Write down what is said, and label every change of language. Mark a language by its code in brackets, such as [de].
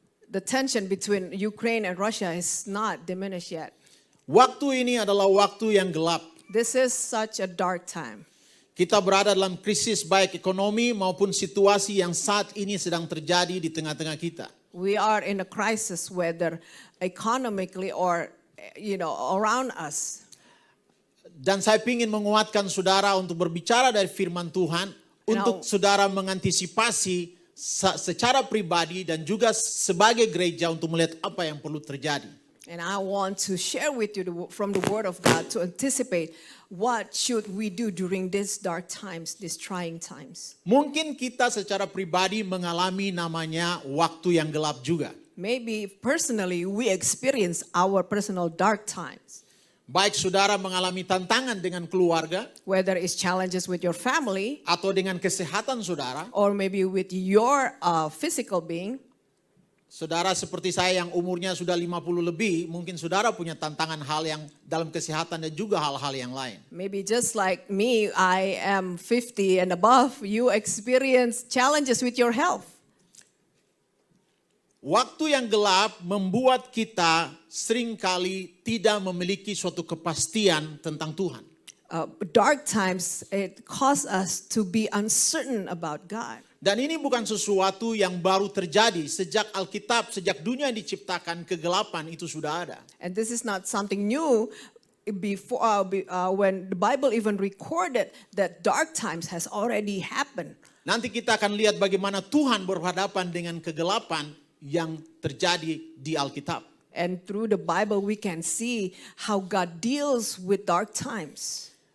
[en] the tension between Ukraine and Russia is not diminished yet. [id] Waktu ini adalah waktu yang gelap. [en] This is such a dark time. [id] Kita berada dalam krisis baik ekonomi maupun situasi yang saat ini sedang terjadi di tengah-tengah kita. [en] We are in a crisis, whether economically or, around us. [id] Dan saya ingin menguatkan saudara untuk berbicara dari firman Tuhan, untuk saudara mengantisipasi secara pribadi dan juga sebagai gereja untuk melihat apa yang perlu terjadi. [en] And I want to share with you from the Word of God to anticipate what should we do during these dark times, these trying times. [id] Mungkin kita secara pribadi mengalami namanya waktu yang gelap juga. [en] Maybe personally we experience our personal dark times. [id] Baik saudara mengalami tantangan dengan keluarga, [en] Whether it's challenges with your family [id] atau dengan kesehatan saudara. [en] or maybe with your physical being. [id] Saudara seperti saya yang umurnya sudah 50 lebih, mungkin saudara punya tantangan hal yang dalam kesehatan dan juga hal-hal yang lain. [en] Maybe just like me, I am 50 and above, you experience challenges with your health. [id] Waktu yang gelap membuat kita seringkali tidak memiliki suatu kepastian tentang Tuhan. [en] Dark times, it cause us to be uncertain about God. [id] Dan ini bukan sesuatu yang baru terjadi. Sejak Alkitab, sejak dunia diciptakan, kegelapan itu sudah ada. [en] And this is not something new. Before, when the Bible even recorded that dark times has already happened. [id] Nanti kita akan lihat bagaimana Tuhan berhadapan dengan kegelapan yang terjadi di Alkitab. [en] And through the Bible we can see how God deals with dark times.